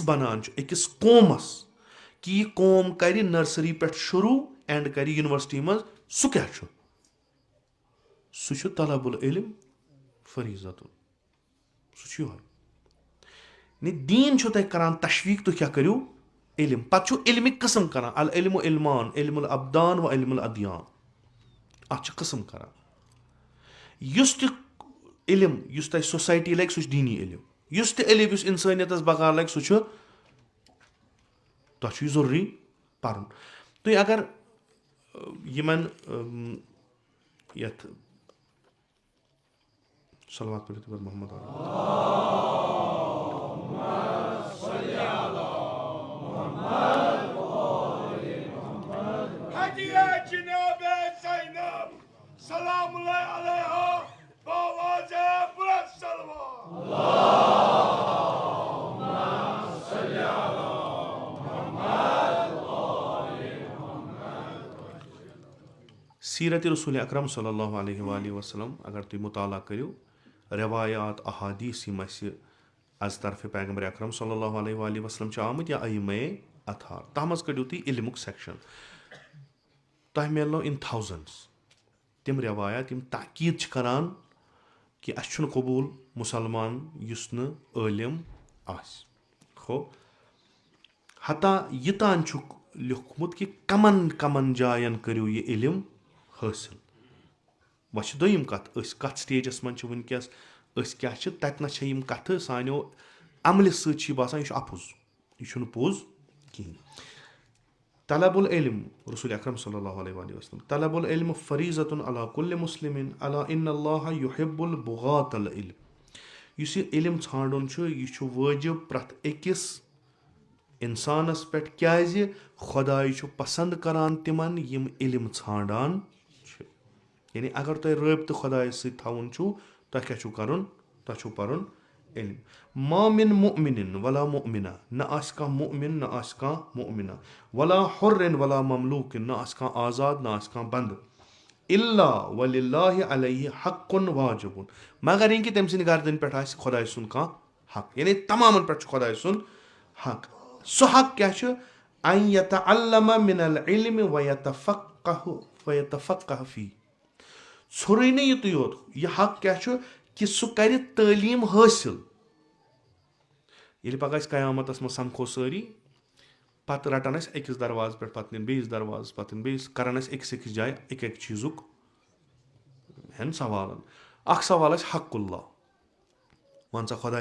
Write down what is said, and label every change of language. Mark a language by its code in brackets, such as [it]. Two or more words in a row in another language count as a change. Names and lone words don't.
[ks] بَنان چھُ أکِس قومَس کہِ یہِ قوم کَرِ نرسری پٮ۪ٹھ شروٗع اینٛڈ کَرِ یوٗنیورسٹی منٛز سُہ کیٛاہ چھُ سُہ چھُ [ar] طلب العلم فریٖضتُن [ks] سُہ چھُ یِہوے دیٖن چھُو تۄہہِ کَران تشویٖق تُہۍ کیٛاہ کٔرِو علم پَتہٕ چھُ علمٕکۍ قٕسم کَران [ar] العلم علمان علم الابدان و علم الادیان [ks] اَتھ چھِ قٕسم کَران یُس تہِ علم یُس تۄہہِ سوسایٹی لَگہِ سُہ چھُ دیٖنی علم یُس تہِ علم یُس اِنسٲنیتَس بقار لَگہِ سُہ چھُ تۄہہِ چھُ یہِ ضروٗری پَرُن تُہۍ اگر یِمَن یَتھ صلوات پٔرِتھ محمد [ar] سلام اللہ علیہ [ks] بآواز بلند صلوات سیٖرتِ رسوٗلِ اکرم [ar] صلی اللہ علیہ وآلہ وسلم [ks] اگر تُہۍ مُطالعہ کٔرِو رٮ۪وایات احادیٖث یِم اَسہِ از طرفہِ پیغمبر اکرم [ar] صلی اللہ علیہ وآلہ وسلم [ks] چھِ آمٕتۍ یا ائمہ اطہار تَتھ منٛز کٔڑِو تُہۍ علمُک سیکشن تۄہہِ میلنو [en] in thousands [ks] تِم رٮ۪وایات یِم تاکیٖد چھِ کران کہِ اَسہِ چھُنہٕ قبوٗل مُسلمان یُس نہٕ عٲلِم آسہِ ہو حتیٰ یہِ تام چھُکھ لیوٗکھمُت کہِ کمن کمن جاین کٔرِو یہِ علم حٲصِل وۄنۍ چھِ دوٚیِم کَتھ أسۍ کَتھ سٹیجَس منٛز چھِ وٕنکیٚس أسۍ کیاہ چھِ تَتہِ نَس چھےٚ یِم کَتھٕ سانیو عملہِ سۭتۍ چھِ یہِ باسان یہِ چھُ اَپُز یہِ چھُنہٕ پوٚز کِہیٖنۍ [ar] طلب العلم رسول اکرم صلی اللہ علیہ وسلم طلب العلم فریٖضتُن علی کُلہِ مُسلِمِن علی اِن اللہ یُحِب البُغاۃ العلم [ks] یُس یہِ علم ژھانڈُن چھُ یہِ چھُ وٲجِب پرٛٮ۪تھ أکِس اِنسانَس پٮ۪ٹھ کیازِ خۄداے چھُ پسنٛد کران تِمن یِم علم ژھانڈان چھِ یعنی اگر تۄہہِ رٲبطہٕ خۄدایَس سۭتۍ تھاوُن چھُو تۄہہِ کیاہ چھُو کَرُن تۄہہِ چھُو پَرُن علم [ar] ما مِن مُؤمِنٍ ولا مُؤمِنہ [ks] نہ آسہِ کانٛہہ مُؤمِن نہ آسہِ کانٛہہ مُؤمِنہ [ar] ولا حُرٍ ولا مملوٗکِن [ks] نہ آسہِ کانٛہہ آزاد نہ آسہِ کانٛہہ بنٛدٕ [ar] اِلّٰا وَلِلّٰہِ علیہ حقٌ واجِبٌ [ks] مگر یہِ کہِ تٔمۍ سٕنٛدِ گردن پٮ۪ٹھ آسہِ خۄداے سُنٛد کانٛہہ حق یعنی تمامن پٮ۪ٹھ چھُ خۄداے سُنٛد حق سُہ حق کیاہ چھُ [ar] ان یتعلم من العلم ویتفقہ فیہ [ks] ژھوٚرُے نہٕ یُتُے یوت یہِ حق کیاہ چھُ کہِ سُہ کرِ تعلیٖم حٲصِل ییٚلہِ پگاہ أسۍ قیامتس منٛز سمکھو سٲری پتہٕ رٹان أسۍ أکِس دروازٕ پٮ۪ٹھ پتہٕ نِن بیٚیِس دروازس پتہٕ نِن بیٚیِس کران أسۍ أکِس أکِس جایہِ اَکہِ اَکہِ چیٖزُک ہٮ۪ن سوالن اکھ سوال آسہِ [ar] حق اللہ [ks] وَن سا خۄداے